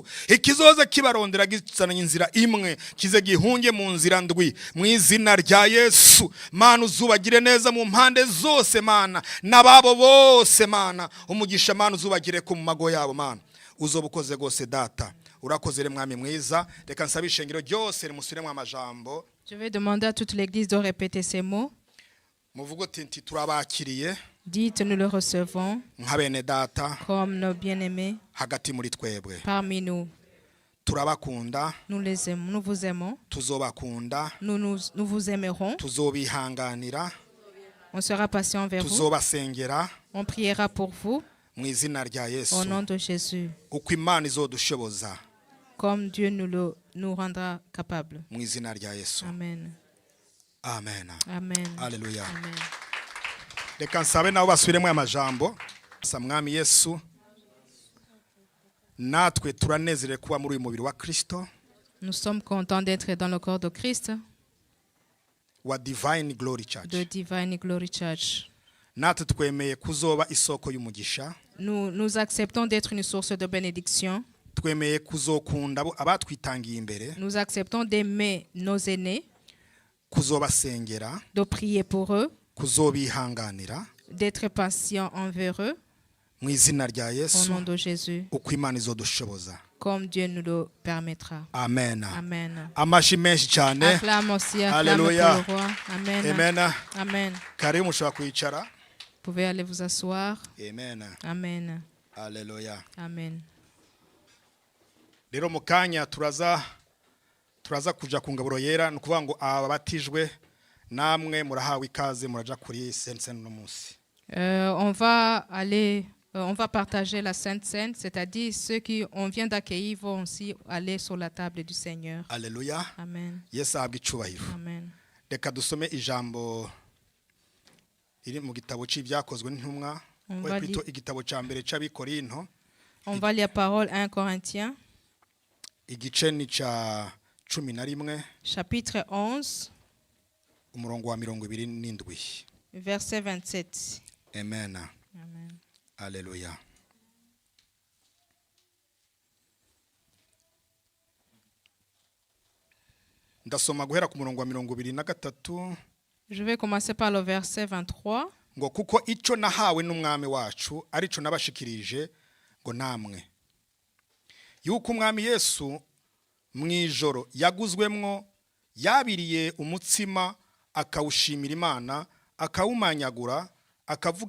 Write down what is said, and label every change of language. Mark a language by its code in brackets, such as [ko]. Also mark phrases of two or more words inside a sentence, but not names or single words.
[rn] Ikizoza kibarondera gizananye inzira imwe kize gihunge mu nzira ndwi mu izina rya Yesu. Mana uzubagire neza mu mpande zose Mana nababo bose Mana umugisha Mana uzubagire ku mago yabo Mana uzobukoze gose data. Urakozere mwami mwiza. Reka nsabishe ngiro ryose rimusubiremo amajambo. [fr] Je vais demander à toute l'église de répéter ces mots. [rn] Muvugo tinti turabakiriye. [fr] Dites, nous le recevons [rn] nk'abene data [fr] comme nos bien-aimés [rn] hagati muri twebwe. [fr] parmi nous. [rn] Turabakunda. [fr] Nous les aimons, nous vous aimons. [rn] Tuzobakunda. [fr] Nous vous aimerons. [rn] Tuzobihanganira. [fr] On sera patient envers vous. [rn] Tuzobasengera. [fr] On priera pour vous. [rn] Mu izina rya Yesu. [fr] Au nom de Jésus. [rn] Uko Imana izodushoboza. [fr] Comme Dieu nous rendra capables. [rn] Mu izina rya Yesu. Amen. Amen. Amen. Alléluia. Amen. Reka nsabe nabo basubiremo amajambo. Mwami Yesu. Natwe turanezerewe kuba muri uyu mubiri wa Kristo. [fr] Nous sommes contents d'être dans le corps de Christ. [rn] Wa Divine Glory Church. [fr] De Divine Glory Church. [rn] Natwe twemeye kuzoba isoko y'umugisha. [fr] Nous acceptons d'être une source de bénédiction. [rn] Twemeye kuzokunda abatwitangiye imbere. [fr] Nous acceptons d'aimer nos aînés. [rn] Kuzobasengera. [fr] De prier pour eux. [rn] Kuzobihanganira. [fr] D'être patient envers eux. [rn] Mu izina rya Yesu. [fr] Au nom de Jésus. [rn] Uko Imana izodushoboza. [fr] Comme Dieu nous le permettra. [rn] Amen. Amen. Amashi menshi cyane. [fr] Acclame aussi, acclame pour le roi. [rn] Amen. Amen. Amen. Karibu mushobora kwicara. [fr] Vous pouvez aller vous asseoir. [rn] Amen. Amen. Alléluia. Amen. Rero mukanya turaza kuja ku ngaburo yera nukuvuga ngo ababatijwe namwe murahawe ikaze muraja kuri sense no munsi. [fr] On va partager la Sainte Seine, c'est-à-dire ceux qui on vient d'accueillir vont aussi aller sur la table du Seigneur. [rn] Alléluia. Amen. Yesu ahabwe icyubahiro. Amen. Reka dusome ijambo iri mu gitabo cy'ibyakozwe n'intumwa, kwito igitabo cya mbere cy'Abikorinto. [fr] On va lire parole 1 Corinthiens. [rn] Igice ni cya 11. [fr] Chapitre 11. [rn] Umurongo wa 27. [fr] Verset 27. [rn] Amen. Amen. Alléluia. Ndasoma guhera ku murongo wa 23. [fr] Je vais commencer par le verset 23. [rn] Ngo kuko icyo nahawe n'umwami wacu arico nabashikirije ngo namwe yuko umwami Yesu mwijoro yaguzwemwo yabiriye umutsima akawushimira Imana akawumanyagura akavuga